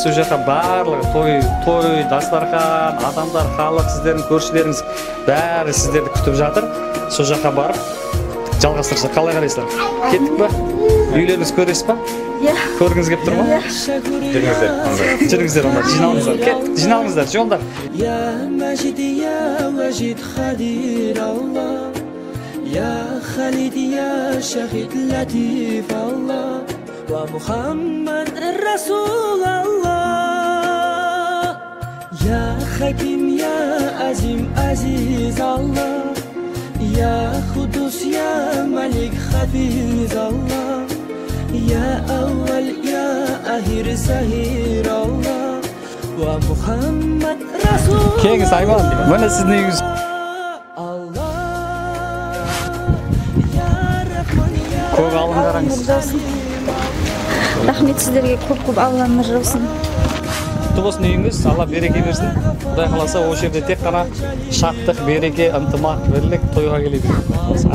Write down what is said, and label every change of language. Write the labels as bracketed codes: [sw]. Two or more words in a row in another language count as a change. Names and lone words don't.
[kk] Сол жаққа барлығы той, дастархан, адамдар, халық, сіздердің көршілеріңіз бәрі сіздерді күтіп жатыр. Сол жаққа барып жалғастырса, қалай қарайсыздар? Кеттік па? Үйлеріңіз көресіз ба? Көргіңіз келіп тұр ма? Жүріңіздер онда, жиналыңыздар. Кеттік, жиналыңыздар, жолдар. [ar] يا خالد يا شهيد لطيف الله ومحمد رسول الله يا حكيم يا عظيم عزيز الله يا قدوس يا ملك حفيظ الله يا أول يا آخر ظهير الله ومحمد رسول [kk] Kengіз Айман, міне сіздің үйіңіз. Көп алыңдарыңыз. Рахмет сіздерге, көп Алланың нұры жаусын. Құтты болсын үйіңіз, Алла береке берсін. Құдай қаласа осы жерде тек қана шаттық, береке, ынтымақ, бірлік тойға келе берсін.